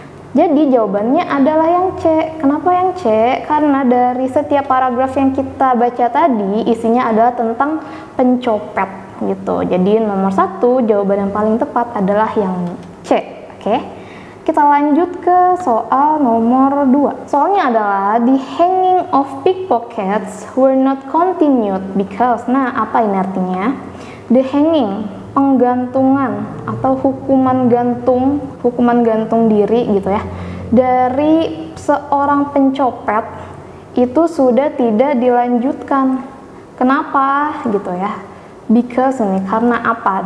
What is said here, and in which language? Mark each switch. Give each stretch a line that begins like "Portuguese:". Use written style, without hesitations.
Indonesian: Jadi jawabannya adalah yang C. Kenapa yang C? Karena dari setiap paragraf yang kita baca tadi isinya adalah tentang pencopet gitu. Jadi nomor 1 jawaban yang paling tepat adalah yang C. Oke. Kita lanjut ke soal nomor 2. Soalnya adalah
English: the hanging of pickpockets were not continued because.
Indonesian: Nah, apa ini artinya? The hanging, penggantungan atau hukuman gantung diri gitu ya, dari seorang pencopet itu sudah tidak dilanjutkan. Kenapa gitu ya? Because ini karena apa?